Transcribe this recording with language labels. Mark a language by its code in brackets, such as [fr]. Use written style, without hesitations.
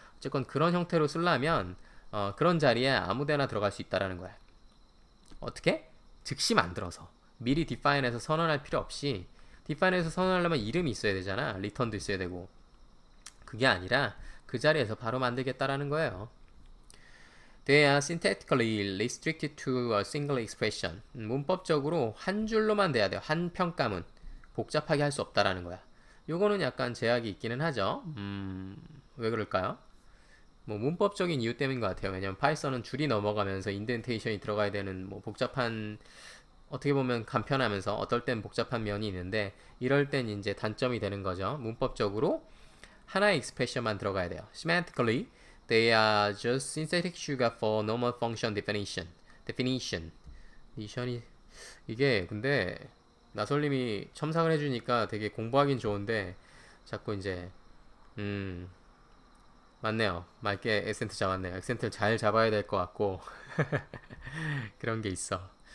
[ko] 어쨌건 그런 형태로 쓰려면 그런 자리에 아무데나 들어갈 수 있다라는 거야. 어떻게? 즉시 만들어서 미리 define해서 선언할 필요 없이 define해서 선언하려면 이름이 있어야 되잖아. return도 있어야 되고 그게 아니라 그 자리에서 바로 만들겠다라는 거예요. [en] They are syntactically restricted to a single expression. [ko] 문법적으로 한 줄로만 돼야 돼요. 한 평가문. 복잡하게 할 수 없다라는 거야. 요거는 약간 제약이 있기는 하죠. 왜 그럴까요? 문법적인 이유 때문인 것 같아요. 왜냐면 파이썬은 줄이 넘어가면서 인덴테이션이 들어가야 되는 복잡한 어떻게 보면 간편하면서 어떨 땐 복잡한 면이 있는데 이럴 땐 이제 단점이 되는 거죠. 문법적으로 하나의 expression만 들어가야 돼요. [en] Semantically, they are just synthetic sugar for normal function definition. [ko] definition이 이게 근데 나솔님이 첨삭을 해주니까 되게 공부하긴 좋은데 자꾸 이제 맞네요. 맑게 액센트 잡았네요. 액센트를 잘 잡아야 될 것 같고 그런 게 있어.